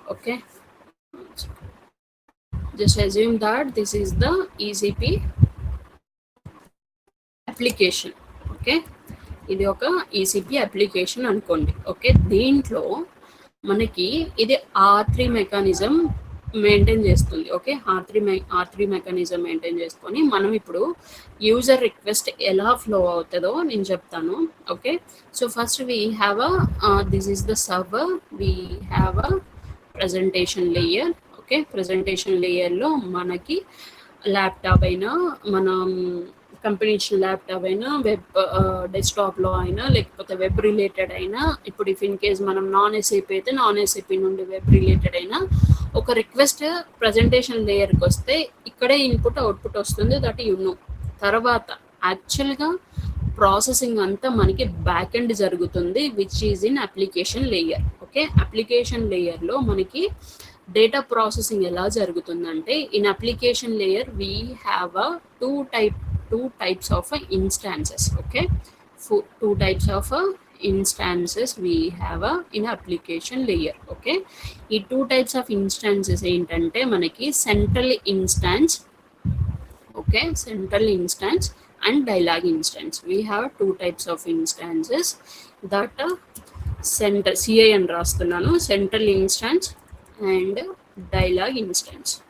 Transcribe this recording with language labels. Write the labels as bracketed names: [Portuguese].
[English] Okay, just assume that this is the ECP application. [Telugu] Okay, ఇది ఒక ECP application అనుకోండి. Okay, దీంట్లో మనకి ఇది R3 మెకానిజం మెయింటైన్ చేస్తుంది. ఓకే, R3 మెకానిజం మెయింటైన్ చేసుకొని మనం ఇప్పుడు యూజర్ రిక్వెస్ట్ ఎలా ఫ్లో అవుతుందో నేను చెప్తాను. [English] Okay, so first we have this is the server, we have presentation layer. [Telugu] Okay, presentation లేయర్లో మనకి ల్యాప్టాప్ అయినా, మనం కంపెనీ ఇచ్చిన ల్యాప్టాప్ అయినా, వెబ్ డెస్క్టాప్లో అయినా, లేకపోతే వెబ్ రిలేటెడ్ అయినా, ఇప్పుడు [English] if in case [Telugu] మనం నాన్ ఎస్ఏపీ అయితే నాన్ ఎస్ఏపీ నుండి వెబ్ రిలేటెడ్ అయినా ఒక రిక్వెస్ట్ ప్రజెంటేషన్ లేయర్కి వస్తే ఇక్కడే ఇన్పుట్ అవుట్పుట్ వస్తుంది. [English] That you know. [Telugu] తర్వాత యాక్చువల్గా ప్రాసెసింగ్ అంతా మనకి బ్యాక్ ఎండ్ జరుగుతుంది, [English] Which is in application layer. [Telugu] Okay, application లేయర్లో మనకి డేటా ప్రాసెసింగ్ ఎలా జరుగుతుందంటే, [English] In application layer we have two types of instances. Okay, two types of instances we have in application layer. [Telugu] Okay, ఈ 2 types of instances ఏంటంటే మనకి central instance, okay, central instance and dialogue instance. [English] we have 2 types of instances that central CI [Telugu] అని రాస్తున్నాను, [English] Central instance and dialog instance.